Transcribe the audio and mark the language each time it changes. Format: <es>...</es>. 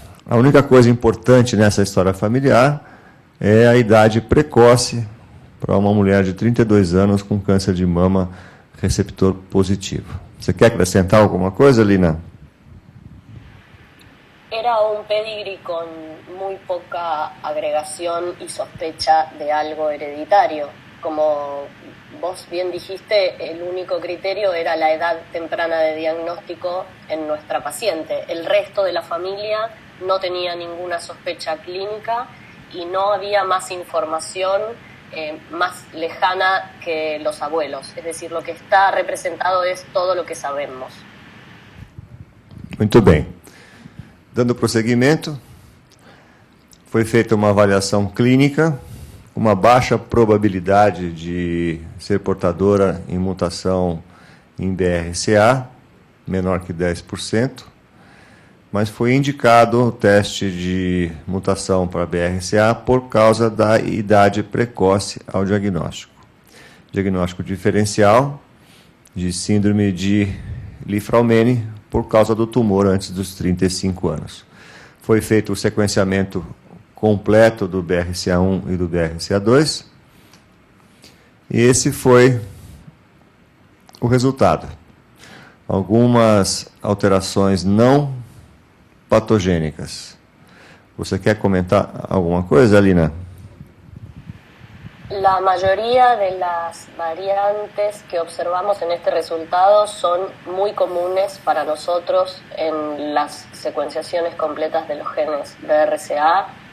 <pt>A única coisa importante nessa história familiar é a idade precoce para uma mulher de 32 anos com câncer de mama receptor positivo. Você quer acrescentar alguma coisa, Lina?</pt> <es>Era un pedigree con muy poca agregación y sospecha de algo hereditario. Como vos bien dijiste, el único criterio era la edad temprana de diagnóstico en nuestra paciente. El resto de la familia no tenía ninguna sospecha clínica y no había más información más lejana que los abuelos. Es decir, lo que está representado es todo lo que sabemos.</es> <pt>Muito bem. Dando prosseguimento, foi feita uma avaliação clínica, uma baixa probabilidade de ser portadora em mutação em BRCA, menor que 10%, mas foi indicado o teste de mutação para BRCA por causa da idade precoce ao diagnóstico. Diagnóstico diferencial de síndrome de Li-Fraumeni por causa do tumor antes dos 35 anos. Foi feito o sequenciamento completo do BRCA1 e do BRCA2, e esse foi o resultado. Algumas alterações não patogênicas. Você quer comentar alguma coisa, Lina?</pt> <es>La mayoría de las variantes que observamos en este resultado son muy comunes para nosotros en las secuenciaciones completas de los genes BRCA.</es>